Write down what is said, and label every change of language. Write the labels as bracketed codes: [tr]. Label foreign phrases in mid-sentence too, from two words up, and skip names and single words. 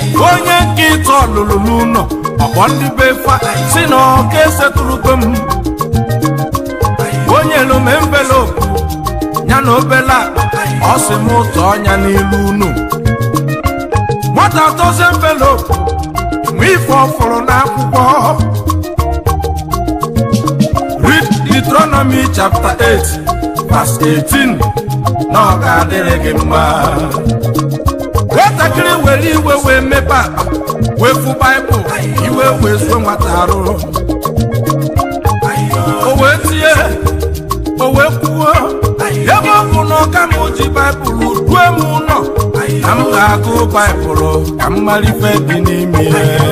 [ig] Onye nke ịtọ lụrụ n'ụlọ, ọkpọ ndị be fa, si na ọ ka esetụrụgo m. Onye lụ m envelope, ya na obele akpa, ọ sị m tụọ ya n'ilu unu. Nwata tọzie envelope, nwe ife ọ fụrụ n'akwụkwọ. [en] Read Deuteronomy chapter eight, verse eighteen. [ig] Na ọ ga-adịrị gị mma. Nwatakịrị were iwe wee mepe akpa, wee fụ Baịbụl, iwe wee zuo nwata arụ. O wee tie, o wee kwuo, "Ebe ọ bụ na ọ ka m ji Baịbụl rue m ụlọ, na m ga-agụ Baịbụl ka m mara ife dị n'ime ya."